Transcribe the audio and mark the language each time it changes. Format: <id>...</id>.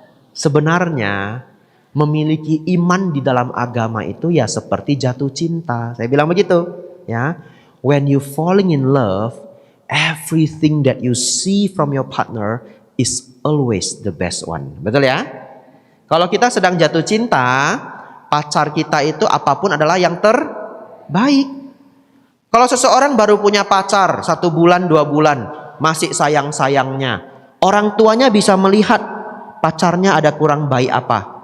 <id>Sebenarnya memiliki iman di dalam agama itu ya seperti jatuh cinta. Saya bilang begitu, ya.</id> <en>When you falling in love, everything that you see from your partner is always the best one.</en> <id>Betul ya? Kalau kita sedang jatuh cinta, pacar kita itu apapun adalah yang terbaik. Kalau seseorang baru punya pacar 1 bulan, 2 bulan, masih sayang-sayangnya, orang tuanya bisa melihat pacarnya ada kurang baik apa.</id>